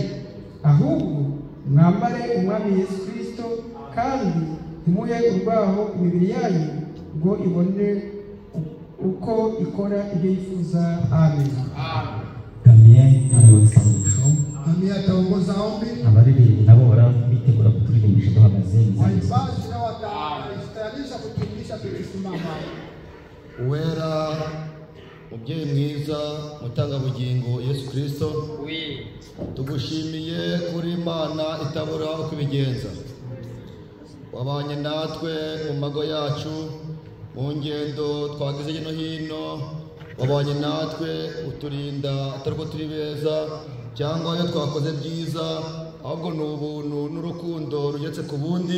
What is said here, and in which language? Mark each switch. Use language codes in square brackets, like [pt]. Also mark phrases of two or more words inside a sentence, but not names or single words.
[rw] Ahubwo mwambare Umwami Yesu Kristo, kandi ntimuhe urwaho imibiri yanyu ngo ibone uko ikora ibyo yifuza. Amen. Damien arabasangisho. [sw] Damien ataongoza ombi. [rw] Abaririmbyi nabo barabitegura kuturirimba duhagaze. [sw] Waimbaji nao watastayarisha kutumbisha tukisimama. [rw] Uwera mubyeyi mwiza mutangabugingo Yesu Kristo, tugushimiye kuri Imana itabura uko ibigenza. Wabanye natwe mu mago yacu, mu ngendo twagize hino hino, wabanye natwe uturinda atari ko turi beza cyangwa iyo twakoze byiza, ahubwo ni ubuntu n'urukundo rugetse ku bundi.